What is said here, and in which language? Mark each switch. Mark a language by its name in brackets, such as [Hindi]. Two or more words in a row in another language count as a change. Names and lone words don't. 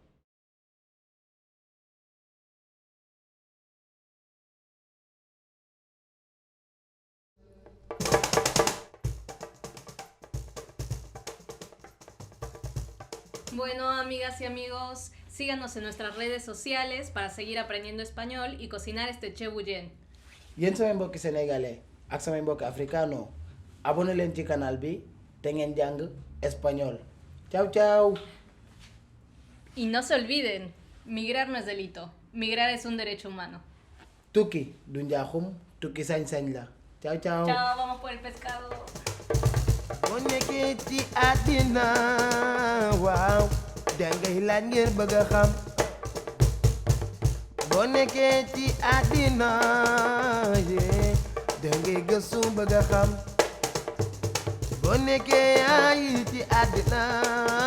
[Spanish] Bueno, amigas y amigos, síganos en nuestras redes sociales para seguir aprendiendo español y cocinar este chebuyen. [Wolof] yéen samay mbokki sénégalais ak samay mbokki africano abonné leen ci canal bi te ngeen jàng espagnol. [Italian] Ciao ciao. [Spanish] Y no se olviden, migrar no es delito, migrar es un derecho humano. [Wolof] tukki du njaaxum tukki sañ-sañ la. [Italian] Ciao ciao. [Spanish] Chao, vamos por el pescado. [Wolof] boo nekkee ci àddina waaw dangay laaj ngir bëgg a xam boo nekkee ci àddina yee dangay gëstu bëgg a xam boo nekkee ay ci àddina